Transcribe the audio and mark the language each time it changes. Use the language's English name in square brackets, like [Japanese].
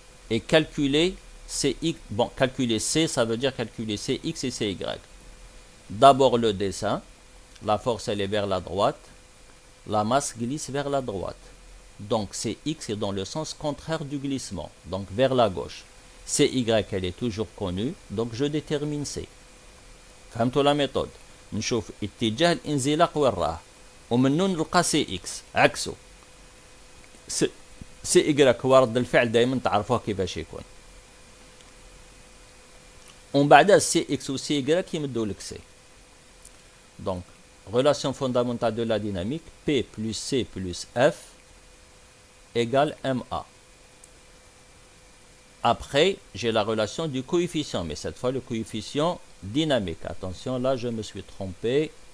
[French] Et calculer CX, bon, calculer C, ça veut dire calculer CX et CY. D'abord le dessin, la force elle est vers la droite, la masse glisse vers la droite. Donc CX est dans le sens contraire du glissement, donc vers la gauche. CY elle est toujours connue, donc je détermine C. [Arabic] فهمتوا la méthode؟ نشوف اتجاه الانزلاق وين راه ومنه نلقى CX عكسه. CY هو رد الفعل دائما تعرفوها كيفاش يكون. ومن بعد CX و CY يمدوا لك C. [French] Donc, relation fondamentale de la dynamique, P plus C plus F égale MA. Après, j'ai la relation du coefficient, mais cette fois le coefficient dynamique. Attention, là je me suis trompé.